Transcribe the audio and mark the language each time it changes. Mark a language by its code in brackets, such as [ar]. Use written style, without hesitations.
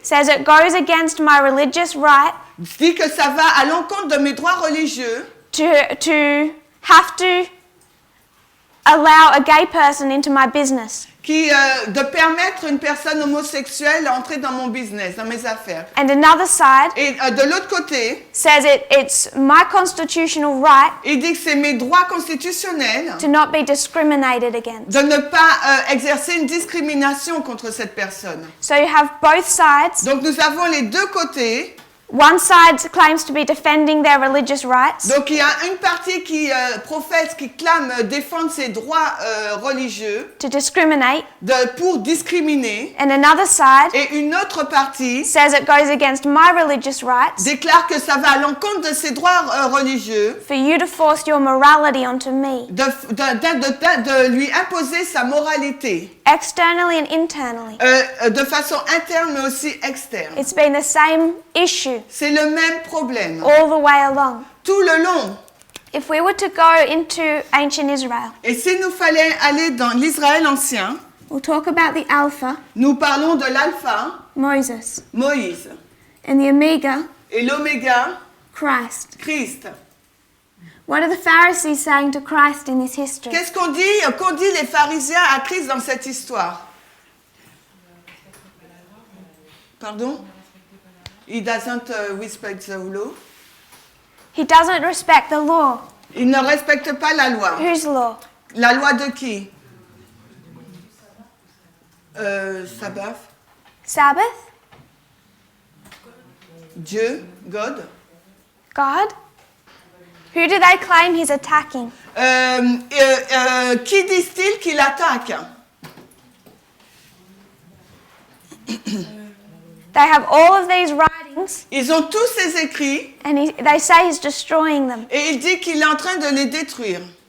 [en] says it goes against my religious right [fr] dit que ça va à l'encontre de mes droits religieux [en] to have to allow a gay person into my business. [fr] de permettre une personne homosexuelle d'entrer dans mon business, dans mes affaires. [en] And another side [fr] Et de l'autre côté, [en] says it's my constitutional right [fr] il dit que c'est mes droits constitutionnels [en] to not be discriminated against. [fr] de ne pas exercer une discrimination contre cette personne. [en] So you have both sides. [fr] Donc nous avons les deux côtés. [en] One side claims to be defending their religious rights, [fr] Donc il y a une partie qui professe, qui clame défendre ses droits religieux [en] to discriminate, [fr] pour discriminer, [en] and another side [fr] et une autre partie [en] says it goes against my religious rights [fr] déclare que ça va à l'encontre de ses droits religieux, [en] for you to force your morality onto me, [fr] de lui imposer sa moralité, [en] externally and internally. [fr] de façon interne mais aussi externe. [en] It's been the same issue [fr] C'est le même problème, [en] all the way along. [fr] tout le long. [en] If we were to go into ancient Israel, [fr] Et si nous fallait aller dans l'Israël ancien, [en] we'll talk about the Alpha, [fr] nous parlons de l'alpha, [en] Moses, [fr] Moïse, [en] and the Omega, [fr] et l'oméga, [en] Christ. [fr] Christ. [en] What are the Pharisees saying to Christ in this history? [fr] Qu'est-ce qu'ont dit les pharisiens à Christ dans cette histoire? Pardon? [en] He doesn't respect the law. He doesn't respect the law. [fr] Il ne respecte pas la loi. [en] Whose law? [fr] La loi de qui? [en] Sabbath. Sabbath? [fr] Dieu, God. [en] God? Who do they claim he's attacking? [fr] Qui disent-ils qu'il attaque? [en] They have all of these writings, [fr] Ils ont tous ces écrits [en] and they say he's destroying them. [fr] et il dit qu'il est en train de les détruire.